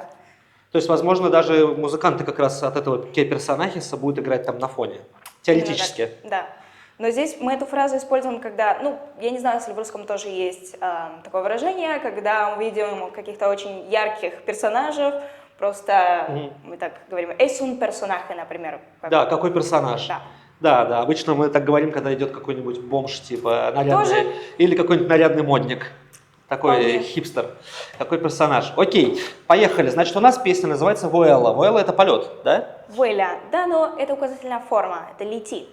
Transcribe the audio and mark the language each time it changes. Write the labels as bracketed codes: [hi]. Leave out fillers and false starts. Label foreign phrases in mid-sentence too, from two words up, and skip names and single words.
[ru] То есть, возможно, даже музыканты как раз от этого «Qué personajes» будут играть там на фоне, теоретически. Да. Но здесь мы эту фразу используем, когда, я не знаю, если в русском тоже есть такое выражение, когда мы видим каких-то очень ярких персонажей, просто мы так говорим, [es] «es un personaje», [ru] например. Да, какой персонаж. Да. Да, обычно мы так говорим, когда идет какой-нибудь бомж, типа нарядный, Тоже? или какой-нибудь нарядный модник, такой Вполне. хипстер, какой персонаж. Окей, поехали. Значит, у нас песня называется «Вуэла». «Вуэла» — это полет, да? «Vuela», да, но это указательная форма, это «лети».